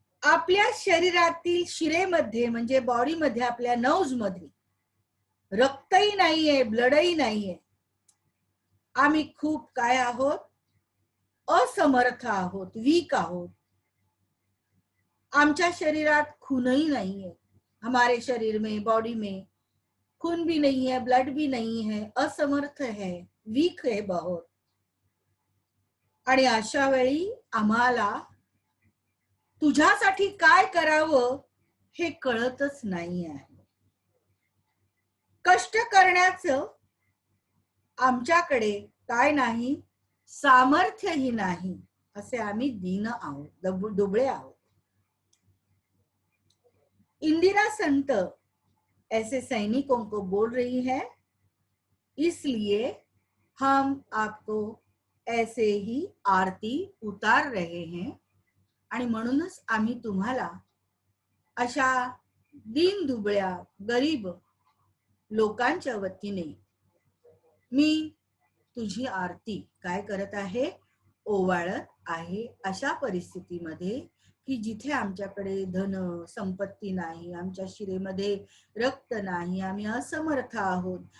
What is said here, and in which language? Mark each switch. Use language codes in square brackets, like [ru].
[mr] आपल्या शरीरातील शिरेमध्ये म्हणजे बॉडीमध्ये, आपल्या नर्व्स मध्ये रक्तही नाहीये, ब्लडही नाहीये. आम्ही खूप काय आहोत, असमर्थ आहोत, वीक आहोत. आमच्या शरीरात खूनही नाहीये, [hi] हमारे शरीर में, बॉडी में खून भी नहीं है, ब्लड भी नहीं है, असमर्थ है, वीक है बहुत. [mr] आणि अशा वेळी आम्हाला तुझ्यासाठी काय करावं हे कळतच नाही आहे. कष्ट करण्याचं आमच्याकडे काय नाही, सामर्थ्यही नाही, असे आम्ही दीन आहोत, दुबळे आहोत. [hi] इंदिरा संत ऐसे सैनिकों को बोल रही है, इसलिए हम आपको ऐसे ही आरती उतार रहे हैं. [mr] आणि म्हणूनच आम्ही तुम्हाला अशा दीन दुबळ्या गरीब लोकांच्या वतीने मी तुझी आरती काय करत आहे, ओवाळत आहे. अशा परिस्थितीमध्ये की जिथे आमच्याकडे धन संपत्ती नाही, आमच्या शिरेमध्ये रक्त नाही, आम्ही असमर्थ आहोत.